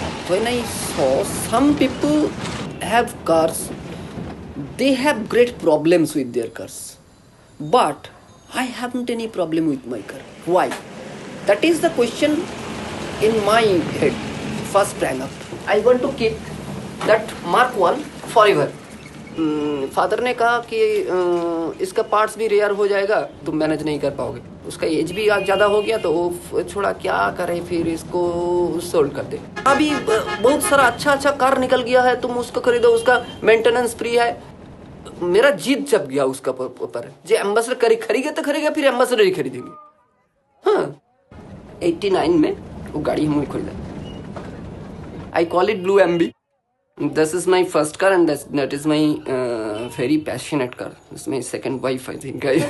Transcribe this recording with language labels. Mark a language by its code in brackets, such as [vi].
[en] When I saw some people have cars, they have great problems with their cars, but I haven't any problem with my car. Why? That is the question in my head first sprang up. I want to keep that Mark 1 forever. [hi] Father ने कहा कि इसका parts भी rare हो जाएगा, तुम manage नहीं कर पाओगे। उसका एज भी ज़्यादा हो गया तो वो छोड़ा, क्या करे फिर इसको सोल्ड कर दे। अभी बहुत सारा अच्छा कार निकल गया है, तुम उसको खरीदो, उसका मेंटेनेंस फ्री है। मेरा जीत जब गया उसका पर जे एम्बेसडर खरीदेगा तो खरीदेगा, फिर एम्बेसडर ही खरीदेंगे। हाँ, 89 में वो गाड़ी हम खरीदा। [en] I call it Blue MB. This is my first car and that is my very passionate car. This is my second wife, I think.